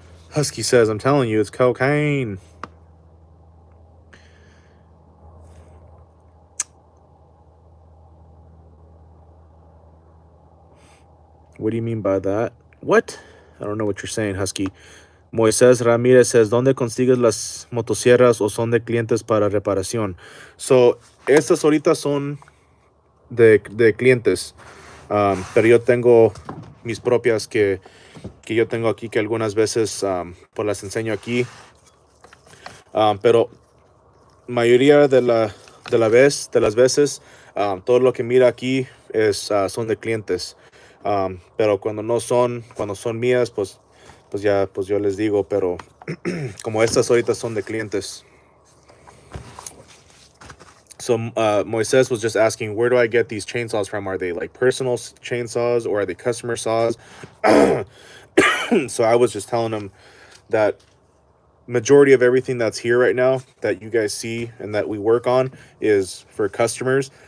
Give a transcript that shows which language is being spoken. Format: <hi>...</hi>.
<en>Husky says, I'm telling you, it's cocaine. What do you mean by that? What? I don't know what you're saying, Husky.</en> <es>Moisés Ramírez says, ¿dónde consigues las motosierras o son de clientes para reparación? So, estas ahorita son de clientes. Pero yo tengo mis propias que yo tengo aquí, que algunas veces pues las enseño aquí. Pero mayoría de las veces, todo lo que mira aquí son de clientes. Pero cuando son mías, pues yo les digo, pero como estas ahorita son de clientes.</es> <en>So Moises was just asking, where do I get these chainsaws from? Are they like personal chainsaws or are they customer saws? So I was just telling him that majority of everything that's here right now that you guys see and that we work on is for customers.</en>